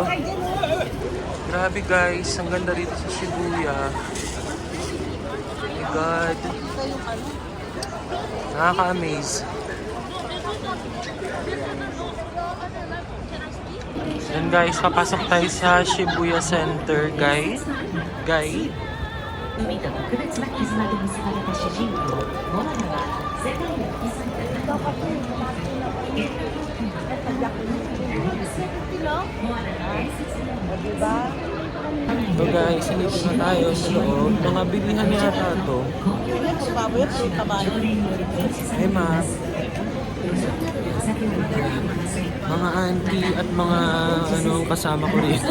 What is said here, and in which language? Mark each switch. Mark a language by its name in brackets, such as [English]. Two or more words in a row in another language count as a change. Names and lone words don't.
[Filipino] Grabe guys, ang ganda dito sa Shibuya. [English] Oh my God. [Filipino] Nakaka-amaze. Yan guys, papasok tayo sa Shibuya Center, guys. Guy. [Japanese] 海と特別な絆で結ばれた主人公モアナは世界の遺産だ。 [Filipino] So guys, nandito na tayo sa loob. Mga bilihan niya ata ito. Hey ma. Mga auntie at mga kasama ko rito.